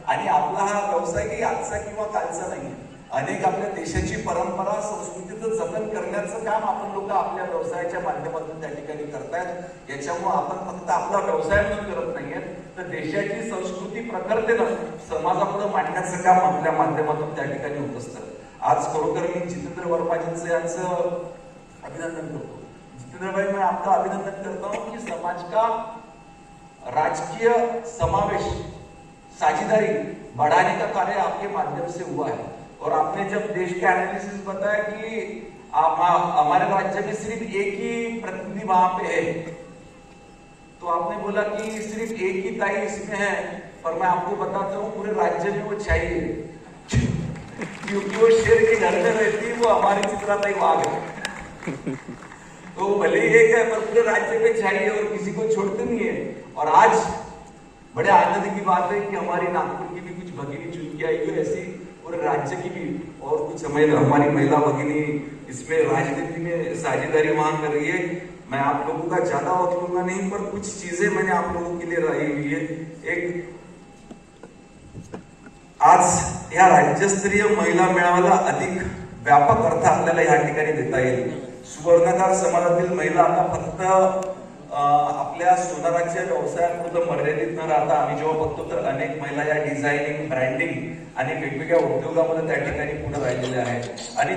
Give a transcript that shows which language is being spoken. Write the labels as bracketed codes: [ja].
[mr] आणि आपला हा व्यवसाय काही आजचा किंवा कालचा नाही, अनेक आपल्या देशाची परंपरा, संस्कृतीचं जतन करण्याचं काम आपण लोक आपल्या व्यवसायाच्या माध्यमातून त्या ठिकाणी करतायत. याच्यामुळे आपण फक्त आपला व्यवसाय म्हणून करत नाहीये, तर देशाची संस्कृती प्रखरतेनं समाजापुढे मांडण्याचं काम आपल्या माध्यमातून त्या ठिकाणी होत असतं. आज खरोखर मी जितेंद्र वर्माजींचं यांचं अभिनंदन करतो. [hi] जितेंद्रभाई, मैं आपका अभिनंदन करता हूं की समाज का राजकीय समावेश, साझेदारी बढ़ाने का कार्य आपके माध्यम से हुआ है. और आपने जब देश के एनालिसिस बताया कि हमारे राज्य में सिर्फ एक ही प्रतिनिधि वहां पे है, तो आपने बोला कि सिर्फ एक ही ताई इसमें है, पर मैं आपको बताता हूँ पूरे राज्य में वो चाहिए क्योंकि वो शेर के घर में रहती है, वो हमारी चित्राताई वाघ है. तो भले ही एक है पर पूरे राज्य में चाहिए और किसी को छोड़ते नहीं है. और आज बड़े आनंद की बात है कि हमारी नागपुर की भी कुछ भगिनी चुन के आई हुई, ऐसी पूरे राज्य की भी और कुछ हमारी महिला भगिनी इसमें राजनीति में साझेदारी वहां कर रही है. मैं आप लोगों का ज्यादा वक्त लूंगा नहीं, पर कुछ चीजें मैंने आप लोगों के लिए रही हुई है. [mr] एक आज या राज्यस्तरीय महिला मेळाव्याला अधिक व्यापक अर्थ आपल्याला या ठिकाणी देता येईल. सुवर्णकार समाजातील महिला आता फक्त आपल्या सोनाराच्या व्यवसायापुरतं मर्यादित न राहता, आम्ही जेव्हा बघतो तर अनेक महिला या डिझायनिंग, ब्रँडिंग आणि वेगवेगळ्या उद्योगामध्ये त्या ठिकाणी पुढे राहिलेल्या आहेत.